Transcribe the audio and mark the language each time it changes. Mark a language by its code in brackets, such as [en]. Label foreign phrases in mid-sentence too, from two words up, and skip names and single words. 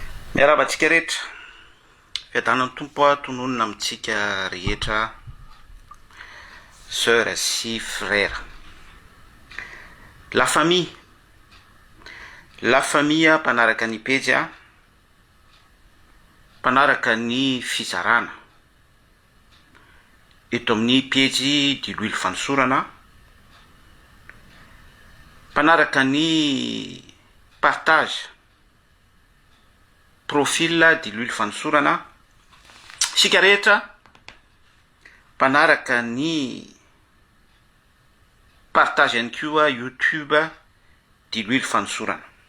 [mg] Miarabantsika rehetra, fiadanan'ny tompo a tononona amintsika rehetra, sœur sy frère. [fr] La famille [mg] mpanaraka ny pejy a, mpanaraka ny fizarana. Eto amin'ny pejy di Louis Fanosorana, mpanaraka ny [fr] partage profil [mg] di Louis Fanosorana, sika rehetra mpanaraka ny partage ihany koa YouTube di Louis Fanosorana.